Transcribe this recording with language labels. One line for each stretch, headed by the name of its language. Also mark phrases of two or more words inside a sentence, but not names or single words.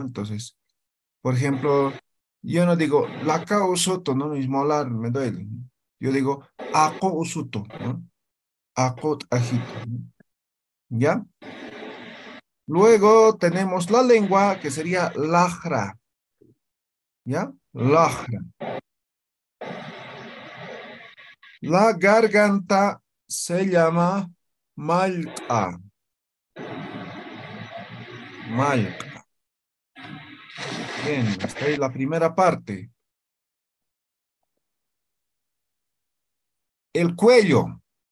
Spanish: Entonces, por ejemplo, yo no digo
Aymara: laca usuto,
Spanish: ¿no? Mis molar me duele. Yo digo
Aymara: ako usuto,
Spanish: ¿no?
Aymara: Ako ajito,
Spanish: ¿no? ¿Ya? Luego tenemos la lengua, que sería lajra, ¿ya? Lajra. La garganta se llama malca. Malca. Bien, hasta ahí la primera parte. El cuello.